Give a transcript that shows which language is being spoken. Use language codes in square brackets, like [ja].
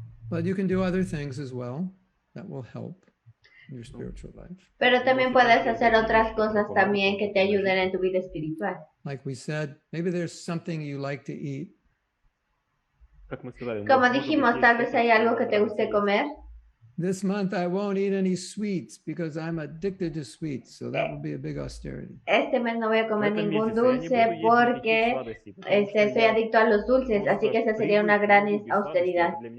[en] But you can do other things as well that will help in your spiritual life. [es] Pero también puedes hacer otras cosas también que te ayuden en tu vida espiritual. [en] Like we said, maybe there's something you like to eat. [es] Como dijimos, tal vez hay algo que te guste comer. [en] This month I won't eat any sweets because I'm addicted to sweets, so that will be a big austerity. [es] Este mes no voy a comer ningún dulce porque soy adicto a los dulces, así que esa sería una gran austeridad.